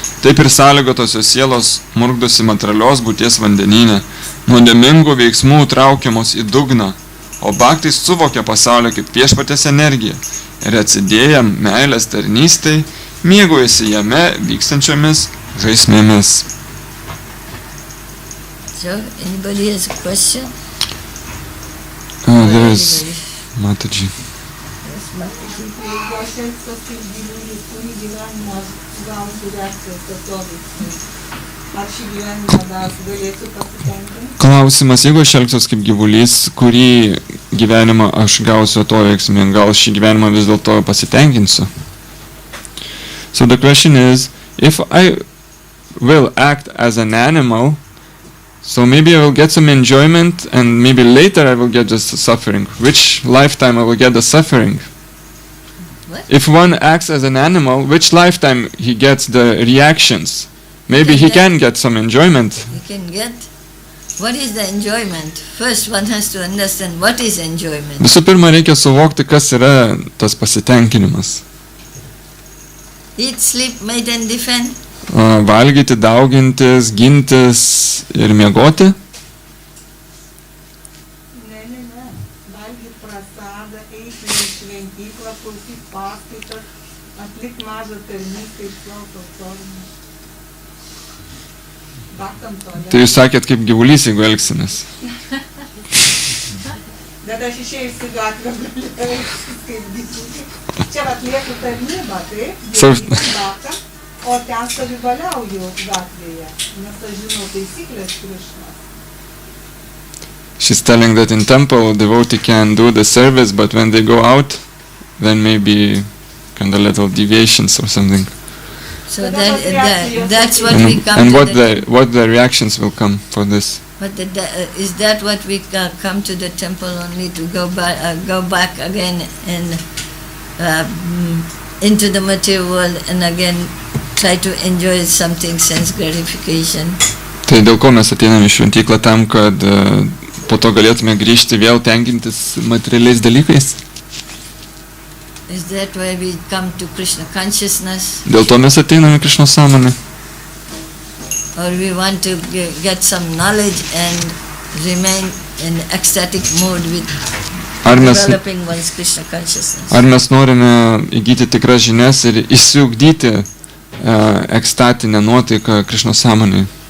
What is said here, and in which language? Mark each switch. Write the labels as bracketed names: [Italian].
[Lithuanian] Taip ir sąlygotosios sielos murkdosi materialios būties vandenyne, nuodėmingų veiksmų traukiamos į dugną, o bhaktai suvokia pasaulį kaip viešpaties energiją ir atsidėję meilės tarnystei mėgaujasi jame vykstančiomis žaismėmis. [English] So, anybody has a question? There is Mataji. Yes, Mataji. [Lithuanian] Jeigu aš elgsiuos kaip gyvūnas, kurį gyvenimą aš gausiu reakcijos atoveiksmį, ar šį gyvenimą dar galėsiu pasitenkinti? Klausimas, jeigu aš elgsiuos kaip gyvulys, kurį gyvenimą aš gausiu atoveiksmį, gal šį gyvenimą vis dėlto pasitenkinsiu? [English] So the question is, if I will act as an animal, so maybe I will get some enjoyment and maybe later I will get just suffering. Which lifetime I will get the suffering? What? If one acts as an animal, which lifetime he gets the reactions? Maybe he can get some enjoyment. You can get. What is the enjoyment? First one has to understand what is enjoyment. [Lithuanian] Visų pirma, reikia suvokti, kas yra tas pasitenkinimas. [English] Eat, sleep, mate and defend. [Lithuanian] Valgyti, daugintis, gintis ir miegoti. Ne. Valgyt prasadą, eiti į šventyklą, klausyt paskaitas, atlikt mažą tarnystę iš slautos formų. Baktam to, ne? Tai jūs sakėt kaip gyvulys, jeigu elgsimės. Bet aš išėjus į gatvę galiu elgtis kaip gyvūnai. Čia atlieku tarnybą, taip? Baktam. O ten savivaliauju gatvėje, nes aš žinau taisyklės Krišnos. [English] She's telling that in temple devotee can do the service, but when they go out, then maybe kind of little deviations or something. So that's what we come and to. what the reactions will come for this? But is that what we come to the temple only to go back again and into the material world and again try to enjoy something, sense gratification? [Lithuanian] Tai dėl ko mes ateiname į šventyklą tam, kad po to galėtume grįžti vėl tenkintis materialiais dalykais? [English] Is that why we come to Krishna consciousness? [Lithuanian] Dėl to mes ateiname į Krišnos sąmonę. [English] Or we want to get some knowledge and remain in ecstatic mood with developing one's Krishna consciousness? [Lithuanian] Ar mes norime įgyti tikras žinias ir išsiugdyti ekstatinę nuotaiką Krišnos sąmonėje?